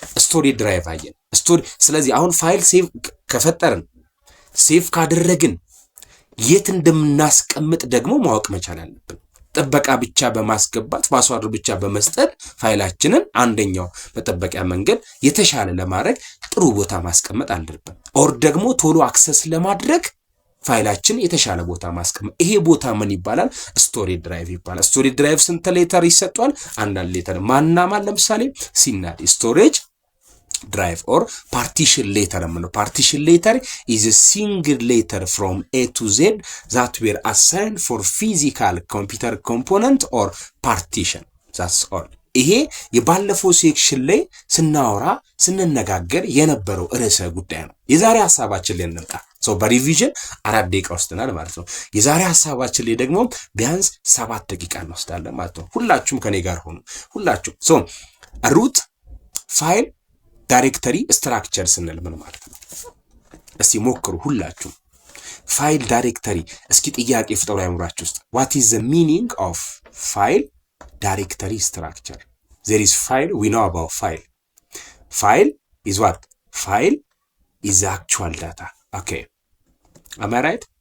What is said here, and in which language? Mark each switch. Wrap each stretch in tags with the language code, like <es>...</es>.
<am>ስቶሬጅ ድራይቭ አየን። ስለዚህ አሁን ፋይል ሴቭ ከፈጠርን ሴቭ ካደረግን የት እንደምናስቀምጥ ደግሞ ማወቅ መቻል አለብን። ጥበቃ ብቻ በማስገባት ፓስዋርድ ብቻ በመስጠት ፋይላችንን አንደኛው መጠበቂያ መንገድ የተሻለ ለማድረግ ጥሩ ቦታ ማስቀመጥ አለብን። ኦር ደግሞ ቶሎ አክሰስ ለማድረግ ፋይላችን የተሻለ ቦታ ማስቀመጥ። ይሄ ቦታ ምን ይባላል? ስቶሬጅ ድራይቭ ይባላል። ስቶሬጅ ድራይቭ ስንት ሌተር ይሰጧል? አንዳንድ ሌተር ማናማን ለምሳሌ ሲናድ ስቶሬጅ ድራይቭ ኦር ፓርቲሽን ሌተር የምንለው።</am> <en>ፓርቲሽን ሌተር ኢዝ a single letter from A to Z that were assigned for physical computer component or partition. That's all.</en> <am>ይሄ የባለፈው ሴክሽን ላይ ስንነጋገር የነበረው ርዕሰ ጉዳይ ነው። የዛሬ ሐሳባችን ላይ እንምጣ። በሪቪዥን 4 ደቂቃ ወስደናል ማለት ነው። የዛሬ ሐሳባችን ላይ ደግሞ ቢያንስ 7 ደቂቃ እንወስዳለን ማለት ነው። ሁላችሁም ከኔ ጋር ሆኑ። ሁላችሁም ሩት ፋይል ዳይሬክተሪ ስትራክቸር ስንል ምን ማለት ነው? እስቲ ሞክሩ ሁላችሁም። ፋይል ዳይሬክተሪ እስኪ ጥያቄ ፍጠሩ አይምራችሁ ውስጥ።</am> <en>what is the meaning of file directory structure? there is file, we know about file is what? File is the actual data. Okay, am I right?</en>